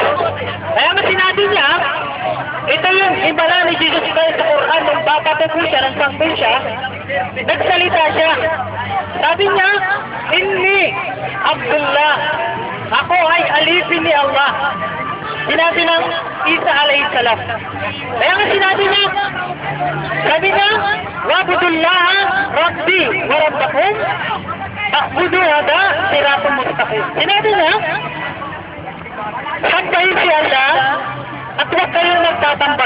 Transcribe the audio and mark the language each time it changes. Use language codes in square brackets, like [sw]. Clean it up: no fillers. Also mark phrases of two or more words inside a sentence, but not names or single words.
[tl] Kaya nga sinabi niya, ito yung himala ni Jesus Christ sa Quran, nung papapupo siya, nang sanggol siya, nagsalita siya. Sabi niya, [ar] إني عبد الله, [tl] ako ay alipin ni Allah. Sinabi ng Isa [ar] عليه السلام. [tl] Kaya nga sinabi niya, sabi niya, [ar] وعبد الله ربي وربكم فاعبدوا هذا صراط مستقيم. [tl] Sinabi niya, sambahin si Allah, at huwag kayong nagtatambal.